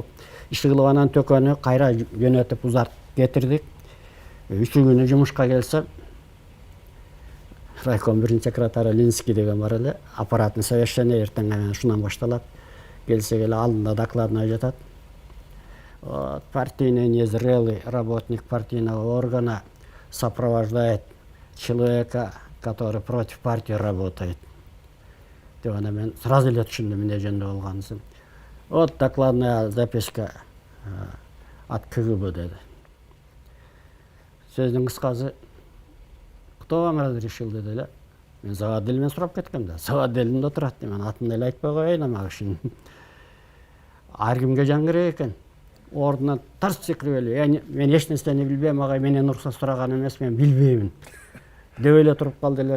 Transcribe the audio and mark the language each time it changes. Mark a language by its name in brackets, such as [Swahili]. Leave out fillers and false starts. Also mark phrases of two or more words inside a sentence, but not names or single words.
[Kyrgyz] Иш кылып анан Төкөнү кайра жөнөтүп узартып кетирдик. 3 күнү жумушка келсе, райком биринчи секретары Линский деген бар эле, [Russian] аппаратный совещание [Kyrgyz] эртең менен ушунан башталат. Келсе эле алдында докладной жатат. [Russian] Партийный незрелый работник партийного органа сопровождает человека, который против партии работает. [Kyrgyz] Деп ана мен сразу эле түшүндүм эмне жөнүндө болгонун. [Russian] Вот докладная записка от КГБ деди. [Kyrgyz] Сөздүн кыскасы, [Russian] кто вам разрешил деди эле. [Kyrgyz] Мен заводделимен сурап кеткем да. Заводделимде отурат дейм, атын эле айтпай коеюн ага ушун. Ар кимге жан керек экен. Ордунан тарс секирип эле, мен эч нерсени билбейм, ага менен уруксат сураган эмес, мен билбеймин деп эле туруп калды эле.